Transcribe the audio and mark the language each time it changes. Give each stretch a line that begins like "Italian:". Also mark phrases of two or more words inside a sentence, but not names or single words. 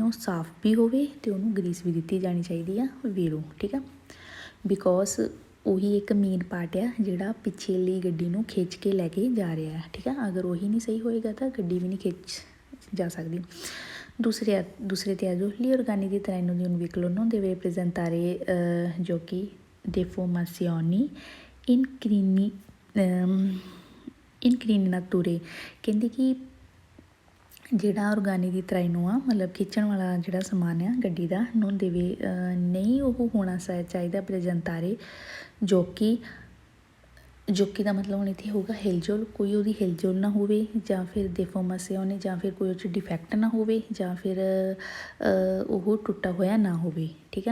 Punjabi: ਉਹ ਸਾਫ਼ ਵੀ ਹੋਵੇ ਅਤੇ ਉਹਨੂੰ ਗਰੀਸ ਵੀ ਦਿੱਤੀ ਜਾਣੀ ਚਾਹੀਦੀ ਆ ਵੀਰੋ, ਠੀਕ ਆ। ਬਿਕੋਜ਼ ਉਹੀ ਇੱਕ ਮੇਨ ਪਾਰਟ ਆ ਜਿਹੜਾ ਪਿਛਲੀ ਗੱਡੀ ਨੂੰ ਖਿੱਚ ਕੇ ਲੈ ਕੇ ਜਾ ਰਿਹਾ, ਠੀਕ ਆ। ਅਗਰ ਉਹੀ ਨਹੀਂ ਸਹੀ ਹੋਏਗਾ ਤਾਂ ਗੱਡੀ ਵੀ ਨਹੀਂ ਖਿੱਚ ਜਾ ਸਕਦੀ। ਦੂਸਰੇ 'ਤੇ ਆ ਜਾਓ।
Italian: li organi di traino di un veicolo non deve presentare giochi deformazioni incriminature।
Punjabi: ਕਹਿੰਦੇ ਕਿ ਜਿਹੜਾ
Italian: organi di traino
Punjabi: ਆ, ਮਤਲਬ ਖਿੱਚਣ ਵਾਲਾ ਜਿਹੜਾ ਸਮਾਨ ਆ ਗੱਡੀ ਦਾ,
Italian: non deve
Punjabi: ਨਹੀਂ ਉਹ ਹੋਣਾ ਚਾਹੀਦਾ
Italian: presentare giochi
Punjabi: ਦਾ ਮਤਲਬ ਹੁਣ ਇੱਥੇ ਹੋਊਗਾ ਹਿਲਜੁਲ। ਕੋਈ ਉਹਦੀ ਹਿਲਜੁਲ ਨਾ ਹੋਵੇ, ਜਾਂ ਫਿਰ ਦੇਫੋਰਮੇਸ਼ਨ, ਜਾਂ ਫਿਰ ਕੋਈ ਉਹ 'ਚ ਡਿਫੈਕਟ ਨਾ ਹੋਵੇ, ਜਾਂ ਫਿਰ ਉਹ ਟੁੱਟਾ ਹੋਇਆ ਨਾ ਹੋਵੇ, ਠੀਕ ਆ।